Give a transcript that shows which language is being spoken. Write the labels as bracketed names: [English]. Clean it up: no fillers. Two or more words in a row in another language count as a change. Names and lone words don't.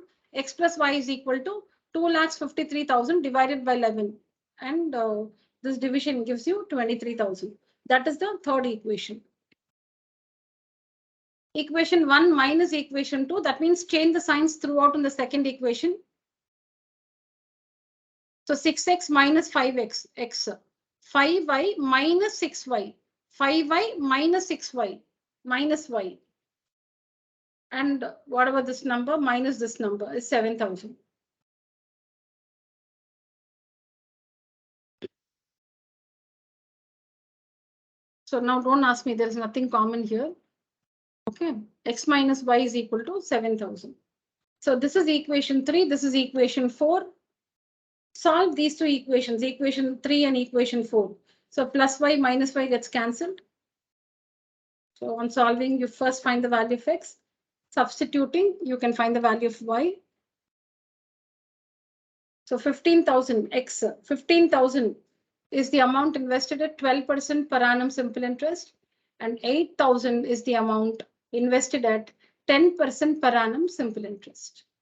[English] X plus y is equal to 2,53,000 divided by 11. And this division gives you 23,000. That is the third equation. Equation 1 minus equation 2. That means change the signs throughout in the second equation. So 6x minus 5x, x. 5y minus 6y. 5y minus 6y, minus y. And whatever this number minus this number is 7,000. So now don't ask me, there is nothing common here. Okay, x minus y is equal to 7,000. So this is equation 3, this is equation 4. Solve these two equations, equation 3 and equation 4. So plus y minus y gets cancelled. So on solving, you first find the value of x. Substituting, you can find the value of y. So 15,000 x, 15,000 is the amount invested at 12% per annum simple interest, and 8,000 is the amount invested at 10% per annum simple interest.